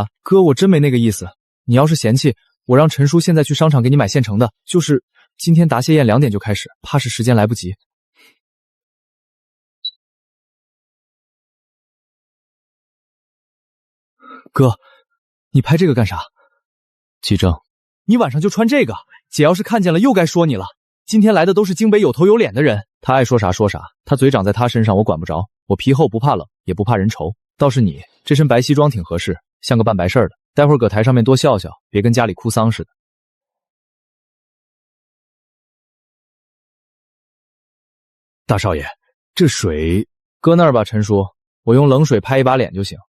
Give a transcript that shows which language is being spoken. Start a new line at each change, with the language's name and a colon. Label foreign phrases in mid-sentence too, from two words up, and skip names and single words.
Chinese: 哥，我真沒那個意思。你要是嫌棄，我讓陳叔現在去商場給你買現成的，就是今天答謝宴2點就開始，怕是時間來不及。哥，你拍這個幹啥？季正，你晚上就穿這個，姐要是看見了又該說你了。今天來的都是京北有頭有臉的人，他愛說啥說啥，他嘴長在他身上我管不着。我皮厚不怕冷，也不怕人愁。倒是你這身白西裝挺合適，像個辦白事的。待會兒擱台上面多笑笑，別跟家裡哭喪似的。大少爺，這水擱那兒吧，陳叔，我用冷水拍一把臉就行。